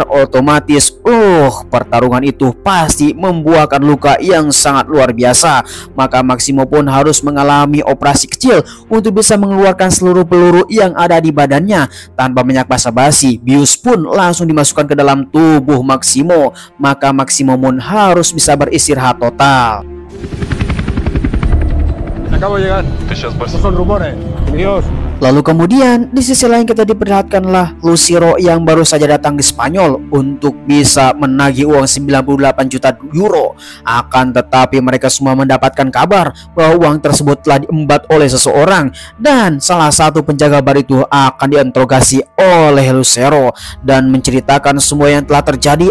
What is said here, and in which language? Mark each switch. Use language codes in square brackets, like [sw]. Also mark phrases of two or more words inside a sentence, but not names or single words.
[id] Otomatis, pertarungan itu pasti membuahkan luka yang sangat luar biasa. Maka Maximo pun harus mengalami operasi kecil untuk bisa mengeluarkan seluruh peluru yang ada di badannya. Tanpa banyak basa-basi, bius pun langsung dimasukkan ke dalam tubuh Maximo. Maka Maximo pun harus bisa beristirahat total. [es] Acabo de llegar. Son rumores. Dios. [id] Lalu kemudian di sisi lain kita diperlihatkanlah Lucero yang baru saja datang di Spanyol untuk bisa menagih uang 98 juta euro. Akan tetapi mereka semua mendapatkan kabar bahwa uang tersebut telah diembat oleh seseorang, dan salah satu penjaga bar itu akan diinterogasi oleh Lucero dan menceritakan semua yang telah terjadi.